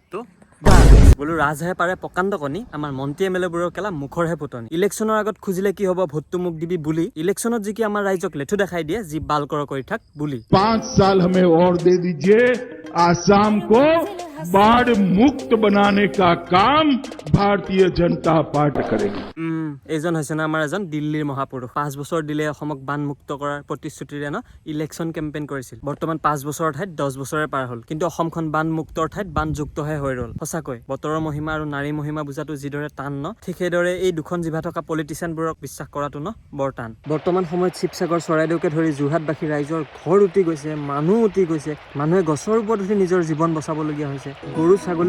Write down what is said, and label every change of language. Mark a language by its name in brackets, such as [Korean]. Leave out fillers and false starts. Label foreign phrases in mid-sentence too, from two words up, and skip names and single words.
[Assamese] তো বোলো ৰাজহে পাৰে প্ৰকাণ্ড কণী আমাৰ মন্ত্ৰী এমএলএ বোৰৰ কেলা মুখৰহে ফুটনি ইলেকশ্যনৰ আগত খুজিলে কি হ'ব ভোটটো মোক দিবি বুলি ইলেকশ্যনত যি কি আমাৰ ৰাইজক লেঠু দেখাই দিয়ে যি বালকৰ কৰি থাক বুলি [Hindi] 5 साल हमें और दे दीजिए आसाम को बाढ़ मुक्त बनाने का काम भारतीय जनता पार्टी करेगी [Assamese] এইজন হৈছে না আমাৰ এজন দিল্লীৰ মহাপুৰুষ 5 বছৰ দিলে অসমক বান মুক্ত কৰাৰ প্ৰতিশ্ৰুতিৰে ন ইলেকশ্যন কেম্পেইন কৰিছিল বৰ্তমান 5 বছৰৰ ঠাইত 10 বছৰে পাৰ হ'ল কিন্তু অসমখন বান মুক্তৰ ঠাইত বান যুক্তহে হৈ ৰ'ল সঁচাকৈ বতৰৰ মহিমা আৰু নাৰী মহিমা বুজাটো যিদৰে টান ন ঠিক সেইদৰে এই দুখন জিভা থকা পলিটিচিয়ানবোৰক বিশ্বাস কৰাটো ন বৰ টান বৰ্তমান সময়ত শিৱসাগৰ চৰাইদেউকে ধৰি যোৰহাটবাসী ৰাইজৰ ঘৰ উটি গৈছে মানুহ উটি গৈছে মানুহে গছৰ ওপৰত উঠি নিজৰ জীৱন বচাবলগীয়া হৈছে গৰু ছাগলী